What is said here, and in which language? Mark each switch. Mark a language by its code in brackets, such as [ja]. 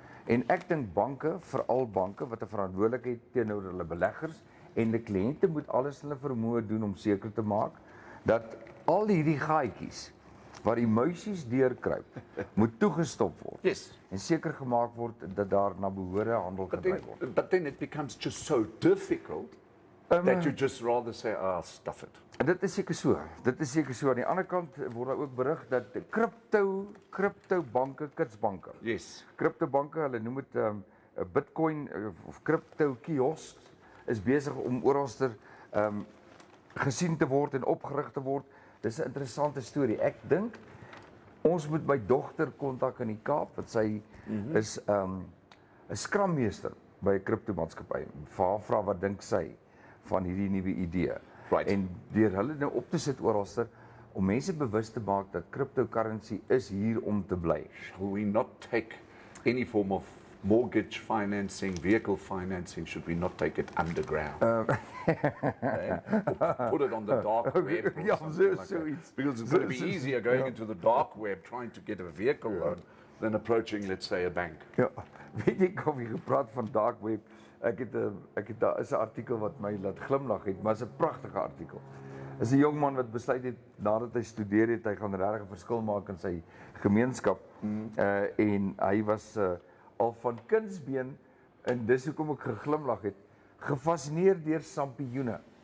[af] En ek dink banke, veral banke wat 'n verantwoordelikheid teenoor hulle beleggers en die kliënte moet alles hulle vermoë doen om seker te maak dat al hierdie gaatjies waar die muisies deurkruip, moet toegestop word. [en] Yes. [af] En seker gemaak word dat daar na behore handel gedryf word. [en] But then it becomes just so difficult that you just rather say, stuff it. [af] En dit is seker so. Dit is seker so. Aan die ander kant word daar ook berig dat crypto banke, kitsbanke. [en] Yes. [af] Crypto banke, hulle noem dit 'n Bitcoin of crypto kiosk, is besig om oralster gesien te word en opgerig te word. Dis 'n interessante storie. Ek dink ons moet my dogter kontak in die Kaap, want sy is 'n skrammeester by 'n kriptomaatskappy. Vra wat dink sy van hierdie nuwe idee. [en] Right. [af] En deur hulle nou op te sit oralster om mense bewus te maak dat cryptocurrency is hier om te bly. [en] Shall we not take any form of mortgage financing, vehicle financing, should we not take it underground? Put it on the dark web. [af] Ja, [en] Because it's going to be easier going into the dark web trying to get a vehicle loan than approaching, let's say, a bank. [af] Ja, weet jy, of jy gepraat van dark web, daar is 'n artikel wat my laat glimlag het, maar is 'n pragtige artikel. Is 'n jong man wat besluit het, nadat hy studeer het, hy gaan regtig 'n verskil maak in sy gemeenskap. En hy was al van kindsbeen, en dis hoekom ek geglimlag het, gefascineerd deur sampioene.